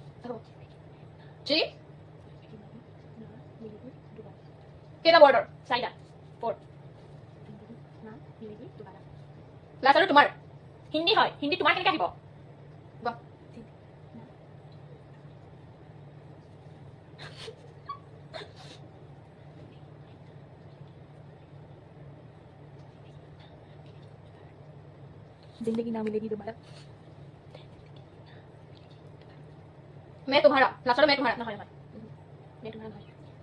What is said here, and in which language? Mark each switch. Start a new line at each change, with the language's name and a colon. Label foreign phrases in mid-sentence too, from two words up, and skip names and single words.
Assamese: থ্ৰী কেইটা বৰ্ডৰ চাৰিটা 4 লাষ্ট আৰু তোমাৰ হিন্দী হয় হিন্দী তোমাৰ কেনেকৈ আহিব কোৱা
Hindi: जिंदगी ना मिलेगी दोबारा मैं तुम्हारा लास्ट मैं तुम्हारा
Assamese: নহয় নহয়
Hindi: मैं तुम्हारा নহয়